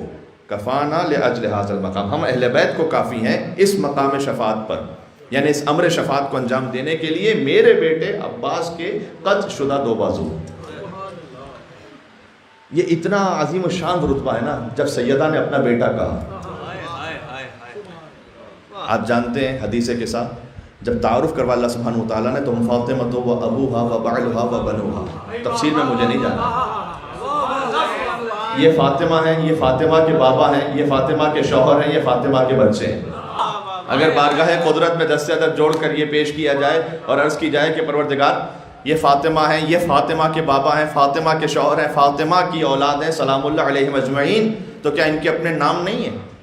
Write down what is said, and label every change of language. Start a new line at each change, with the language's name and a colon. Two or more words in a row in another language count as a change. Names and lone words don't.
Arabic: کفانا لاجل ھذا المقام،
Urdu: ہم اہل بیت کو کافی ہیں اس مقام شفاعت پر، یعنی اس امر شفاعت کو انجام دینے کے لیے میرے بیٹے عباس کے قطع شدہ 2 بازو. یہ اتنا عظیم الشان رتبہ ہے نا جب سیدہ نے اپنا بیٹا کہا. آپ جانتے ہیں حدیث کے ساتھ جب تعارف کروا اللہ
Arabic: سبحانہ وتعالیٰ
Urdu: نے تو
Arabic: فاطمہ تو و ابوہا و بعلہا و بنوہا،
Urdu: تفسیر میں مجھے نہیں جانا. یہ فاطمہ ہیں، یہ فاطمہ کے بابا ہیں، یہ فاطمہ کے شوہر ہیں، یہ فاطمہ کے بچے ہیں. اگر بارگاہ قدرت میں دست عدد جوڑ کر یہ پیش کیا جائے اور عرض کی جائے کہ پروردگار یہ فاطمہ ہیں، یہ فاطمہ کے بابا ہیں، فاطمہ کے شوہر ہیں، فاطمہ کی اولاد ہیں
Arabic: سلام اللہ علیہم اجمعین،
Urdu: تو کیا ان کے اپنے نام نہیں ہیں؟